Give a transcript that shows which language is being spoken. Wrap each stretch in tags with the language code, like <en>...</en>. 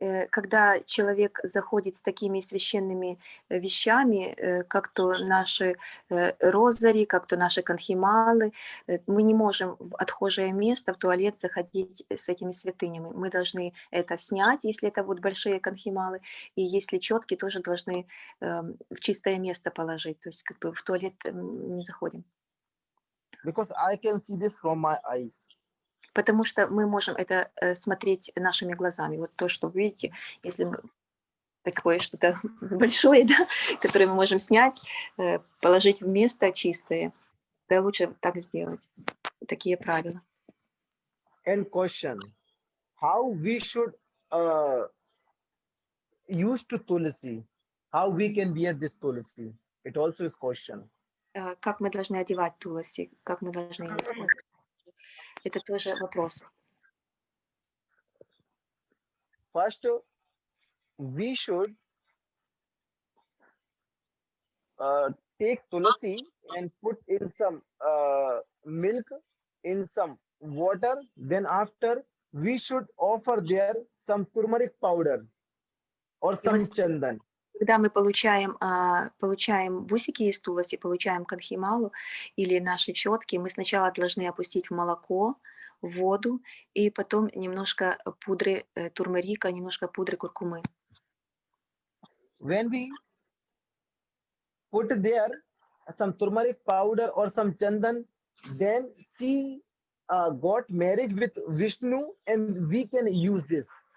<ru>когда человек заходит с такими священными вещами, как то наши розари, как то наши канхималы, мы не можем в отхожее место, в туалет заходить с этими святынями. Мы должны это снять, если это вот большие канхималы, и если четкие, тоже должны в чистое место положить, то есть как бы в туалет не заходим.</ru> <en>Because I can see this from my eyes.</en> <ru>Потому что мы можем это смотреть нашими глазами. Вот то, что вы видите, если мы такое что-то большое, да, которое мы можем снять, положить в место чистое, да, лучше так сделать. Такие правила.</ru> <en>And question, how we should use to tulsi? How we can wear this tulsi? It also is question.</en> <ru>Как мы должны одевать туласи, как мы должны ее использовать? Это тоже вопрос.</ru> <en>First, we should take tulsi and put in some milk, in some water. Then after, we should offer there some turmeric powder or</en> <ru>И вот</ru> <en>some chandan.</en> <ru>когда мы получаем бусики из туласи, получаем канхималу или наши четки, мы сначала должны опустить в молоко, в воду, и потом немножко пудры турмерика, немножко пудры куркумы.</ru> <en>When we put there some turmeric powder or some chandan, then she got married with Vishnu, and we can use this.</en>